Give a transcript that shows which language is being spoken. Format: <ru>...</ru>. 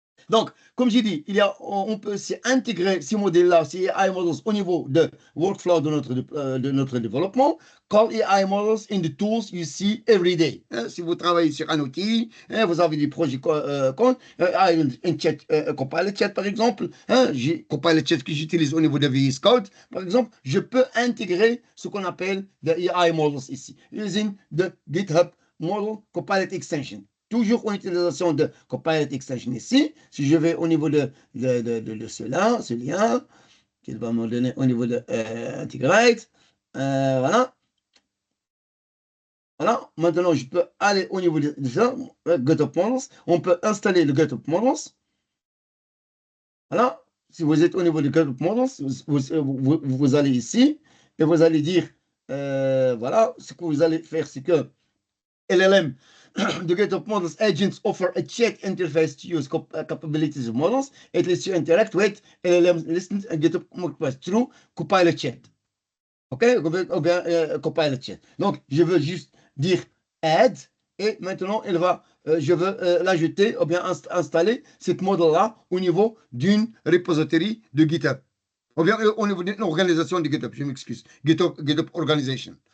<fr>Donc, comme j'ai dit, on peut intégrer ces modèles-là, ces AI models au niveau de workflow de notre développement.</fr> <en>Call AI models in the tools you see every day.</en> <fr>Hein, si vous travaillez sur un outil, hein, vous avez des projets un chat, Copilot Chat par exemple, hein, Copilot Chat que j'utilise au niveau de VS Code, par exemple, je peux intégrer ce qu'on appelle des AI models ici,</fr> <en>using the GitHub Model Copilot Extension.</en> <fr>Toujours en utilisation de Copilot Extension ici. Si je vais au niveau de cela, ce lien, qu'il va me donner au niveau de Integrate. Voilà. Voilà. Maintenant, je peux aller au niveau de ça, GitHub Models. On peut installer le GitHub Models. Voilà. Si vous êtes au niveau de GitHub Models, vous allez ici et vous allez dire, voilà, ce que vous allez faire, c'est que LLM,</fr> <en>the GitHub Models agents offer a chat interface to use capabilities of models. It lets you interact with LLM listens and GitHub Models through Copilot Chat.</en> <fr>OK? Ou bien Copilot Chat. Donc, je veux juste dire add et maintenant, je veux l'ajouter ou bien installer cette modèle-là au niveau d'une repository de GitHub. Ou bien au niveau d'une organisation de GitHub, je m'excuse. GitHub Organization.</fr>